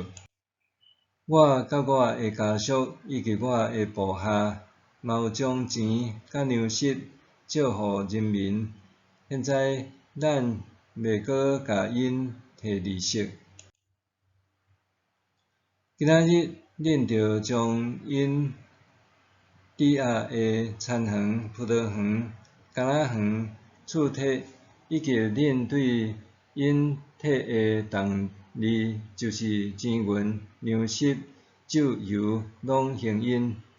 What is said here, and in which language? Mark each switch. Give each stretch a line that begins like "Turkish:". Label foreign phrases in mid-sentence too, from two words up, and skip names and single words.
Min Nan Chinese: 我甲我的家属以及我的部下，嘛有将钱甲粮食借互人民，现在咱袂阁甲因摕利息。今仔日，恁着将因抵押的田园、葡萄园、橄榄园、厝体，以及恁对因摕的同利，就是钱银、粮食、酒油，拢还因。